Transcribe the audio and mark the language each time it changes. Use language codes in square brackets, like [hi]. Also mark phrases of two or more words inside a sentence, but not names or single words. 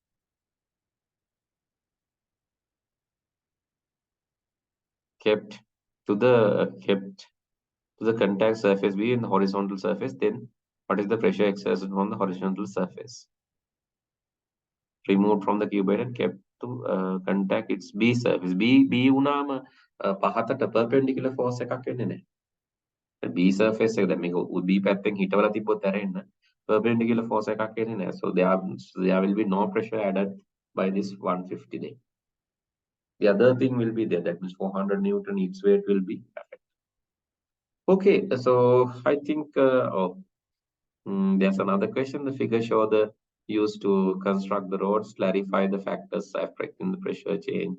[en] Kept to the contact surface B in the horizontal surface, then what is the pressure exerted on the horizontal surface? Removed from the cuboid and kept to contact its B surface. [si] B වුණාම පහතට [en] perpendicular force [si] එකක් වෙන්නේ නැහැ. B surface එක දැන් මේක B පැත්තෙන් හිටවලා තිබ්බොත් ඇරෙන්න [en] perpendicular force [si] එකක් එන්නේ නැහැ. [en] So there will be no pressure added by this 150 there. The other thing will be there, that means 400 Newton each weight will be affected. Okay, so I think there's another question. The figure show the used to construct the roads, clarify the factors affecting the pressure change.